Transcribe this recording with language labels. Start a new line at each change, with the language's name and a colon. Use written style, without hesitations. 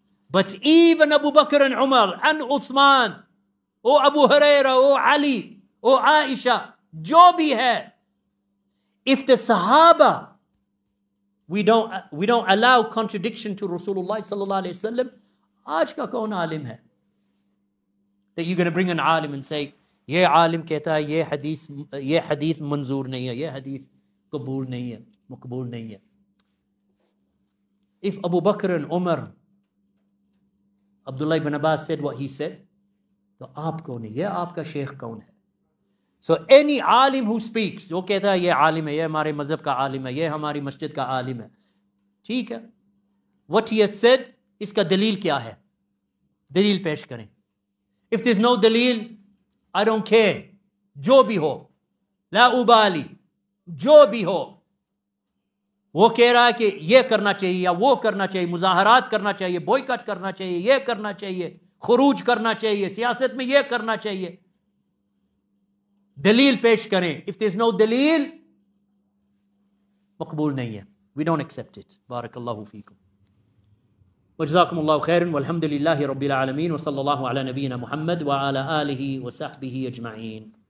English: But even Abu Bakr and Umar and Uthman, or Abu Huraira, or Ali, or Aisha,
Hindi: जो भी है,
English: if the Sahaba, we don't allow contradiction to Rasulullah sallallahu alaihi wasallam,
Hindi: आज का कौन आलिम है?
English: That you're going to bring an alim and say,
Hindi: ये आलिम कहता है ये hadith मंजूर नहीं है, ये hadith कबूल नहीं है, मकबूल नहीं है.
English: If Abu Bakr and Umar, Abdullah ibn Abbas said what he said,
Hindi: तो आप कौन है?
English: ये आपका शेख कौन है? So any alim who speaks,
Hindi: वो कहता है ये आलिम है, ये हमारे मजहब का आलिम है, ये हमारी मस्जिद का आलिम है, ठीक है.
English: What he has said,
Hindi: इसका दलील क्या है? दलील पेश करें.
English: If there's no दलील, I don't care.
Hindi: जो भी हो, ला उबाली, जो भी हो. वो कह रहा है कि ये करना चाहिए या वो करना चाहिए, मुजाहरात करना चाहिए, बॉयकॉट करना चाहिए, ये करना चाहिए, खुरूज करना चाहिए, सियासत में ये करना चाहिए. दलील पेश करें.
English: If there's no
Hindi: दलील, मकबूल नहीं है.
English: We don't accept it.
Arabic: बारकल्लाहु फीकुम. وجزاكم الله خيرا والحمد لله رب العالمين وصلى الله على نبينا محمد وعلى آله وصحبه أجمعين.